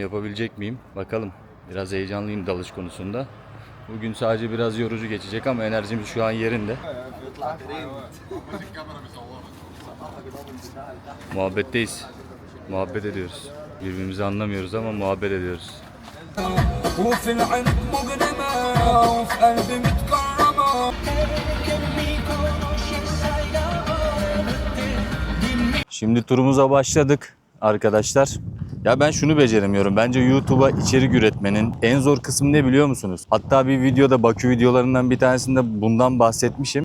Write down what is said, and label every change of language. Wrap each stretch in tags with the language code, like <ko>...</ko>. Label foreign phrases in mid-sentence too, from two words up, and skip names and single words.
<tr>Yapabilecek miyim? Bakalım. Biraz heyecanlıyım dalış konusunda. Bugün sadece biraz yorucu geçecek ama enerjimiz şu an yerinde. Muhabbetteyiz. Muhabbet ediyoruz. Birbirimizi anlamıyoruz ama muhabbet ediyoruz.</tr> <ar>وفي العمق مجرمة وفي قلبي متكرمة.</ar> <tr>Şimdi turumuza başladık arkadaşlar. Ya ben şunu beceremiyorum. Bence YouTube'a içerik üretmenin en zor kısmı ne biliyor musunuz? Hatta bir videoda Bakü videolarından bir tanesinde bundan bahsetmişim.</tr>